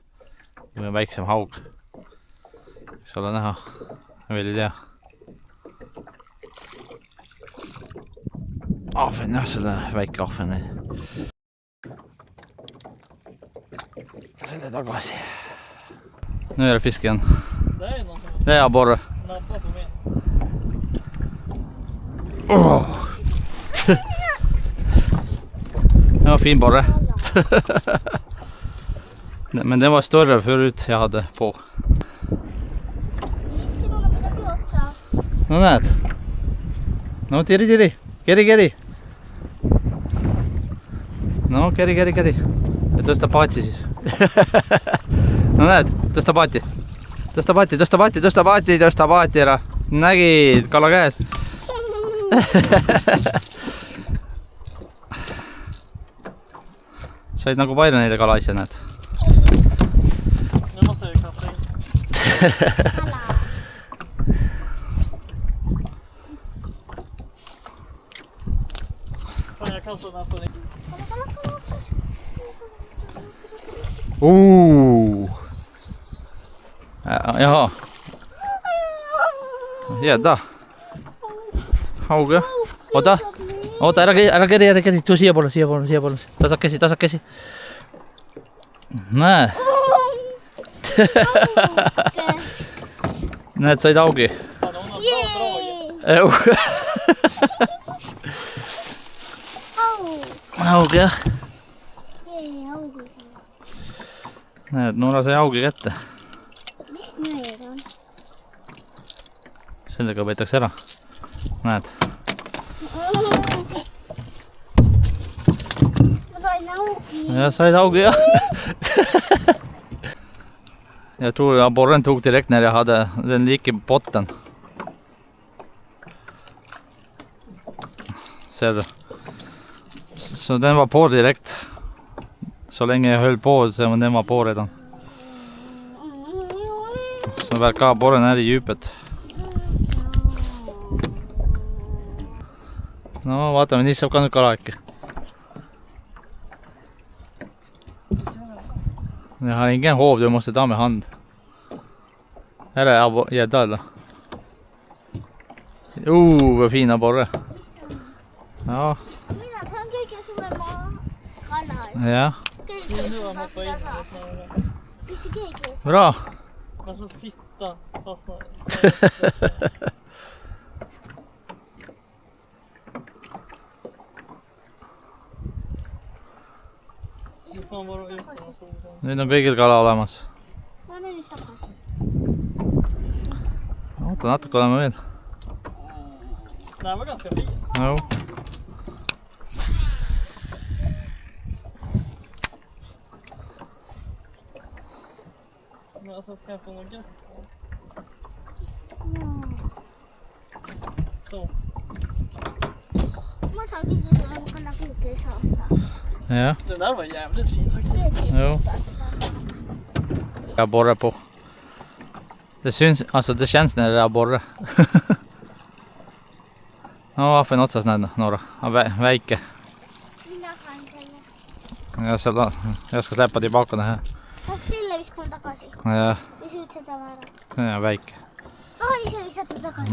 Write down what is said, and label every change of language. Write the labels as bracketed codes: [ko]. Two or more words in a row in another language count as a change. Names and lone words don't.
[et] Või väiksem haug. Eks ole näha, veel ei tea. Ahven jah, selle väike ahven. Selle tagasi. [sv] Nu är det fisk igen. Det är någon som Det är abborre. nappar på mig. Det var fin borre. Men den var större förut jag hade på. [et] No näet. No tiri. Keri. No keri. Ja tõsta paati siis. No näed, tõsta paati ära. Nägid, kala käes. Said nagu palju neile kala asja, näed. [sv] Nu måste jag kasta in. Fan, jag kastar nästan inte. Jaha. Gädda. [et] Hauge. Oota, ära keri. Tuu siia poole. Tasakesi. Näe. Näed, said haugi. [sv] Fan, hon har bra drag. [et] Haugi jah. Näed, Noora sai haugi kätte. Mis need on? Sellega võetakse ära. Näed. Ma sain haugi. Ja said haugi jah. [sv] Jag tror abborren tog direkt när jag hade den gick i botten. Ser du? Så den var på direkt. Så länge jag höll på så den var på redan. Så verkar abborren är i djupet. [et] No vaatame, nii saab ka nüüd kala äkki. [sv] Jag har ingen hov, du måste ta med hand. Här är gädda eller? Vad fina borre. Ja. [et] Mina saan kõige suurema kala. Ja. Kõige [sv] Nu har han hoppat in. [et] suurema. Mis see keegi ei saa? [sv] Bra. Men så fitta fastnar. Hur fan var det just det? [et] Nüüd on kõigil kala olemas. Ma olen nüüd tagasi. Oota, natuke oleme veel. [sv] Det här var ganska fint. Jo. Men alltså, kan jag få något gött? Så. [et] Ma saan kõige suurema kala kõige ei saa seda. Ja. [sv] Den där var jävligt fin faktiskt. Jo. Jag borrar på. Det syns, alltså det känns när det är borre. [et] No, ahven otsas näed, Noora. Väike. Mina saan selle. Ja seal ei oska läpad juba hakata. Kas selle viskame tagasi? Ja, Või sa ütlesid ära? see on väike. Ise visata tagasi.